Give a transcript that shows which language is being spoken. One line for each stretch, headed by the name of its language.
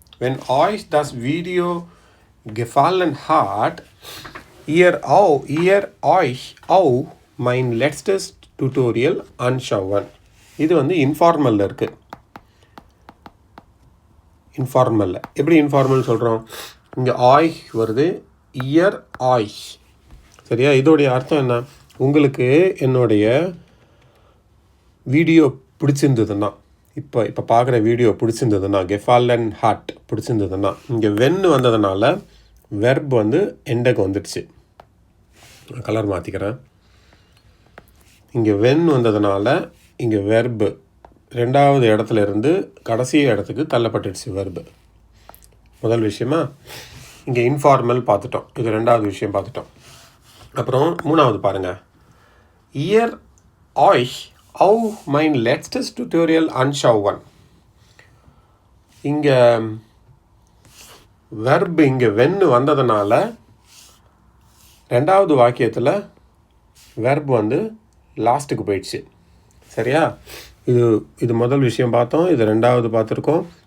German: Wenn euch das Video gefallen hat, ihr euch auch mein letztes Tutorial anschauen.
Tamil: இது வந்து இன்ஃபார்மலில் இருக்குது. இன்ஃபார்மலில் எப்படி informal சொல்கிறோம்? இங்கே ஆய்ஸ் வருது, இயர் ஆய்ஸ். சரியா? இதோடைய அர்த்தம் என்ன? உங்களுக்கு என்னுடைய வீடியோ பிடிச்சிருந்ததுன்னா, இப்போ பார்க்குற வீடியோ பிடிச்சிருந்ததுன்னா, கெஃபாலன் ஹார்ட் பிடிச்சிருந்ததுன்னா, இங்கே வென்னு வந்ததுனால வெர்ப் வந்து எண்டக்கு வந்துடுச்சு. கலர் மாற்றிக்கிறேன். இங்கே வென் வந்ததுனால இங்கே வெர்பு ரெண்டாவது இடத்துல இருந்து கடைசி இடத்துக்கு தள்ளப்பட்டுடுச்சு வெர்பு. முதல் விஷயமா இங்கே இன்ஃபார்மல் பார்த்துட்டோம். இது ரெண்டாவது விஷயம் பார்த்துட்டோம். அப்புறம் மூணாவது பாருங்கள்.
German: இயர் ஆய்ஸ் auch mein letztes Tutorial anschauen.
Tamil: இங்கே வெர்ப் இங்கே வென்னு வந்ததுனால ரெண்டாவது வாக்கியத்தில் வெர்ப் வந்து லாஸ்ட்டுக்கு போயிடுச்சு. சரியா? இது முதல் விஷயம் பார்த்தோம். இது ரெண்டாவது பார்த்துருக்கோம்.